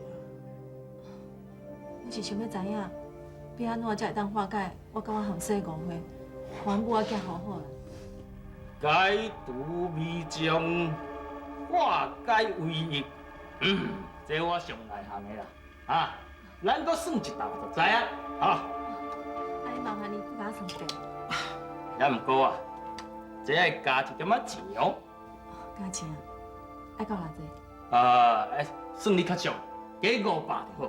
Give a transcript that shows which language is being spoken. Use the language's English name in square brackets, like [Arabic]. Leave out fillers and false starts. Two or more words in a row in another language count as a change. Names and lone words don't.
[Min Nan Chinese] 我是想要知影，要安怎才会当化解我甲我后生误会，还母仔囝好好啦。解除迷障，化解为易，这我上内行的啦啊！咱搁算一道就知啊，啊！哎，麻烦你不甲我算过。也毋过啊，这爱加一点仔钱哦。加钱啊？爱到偌济？算你较俗，加500就好。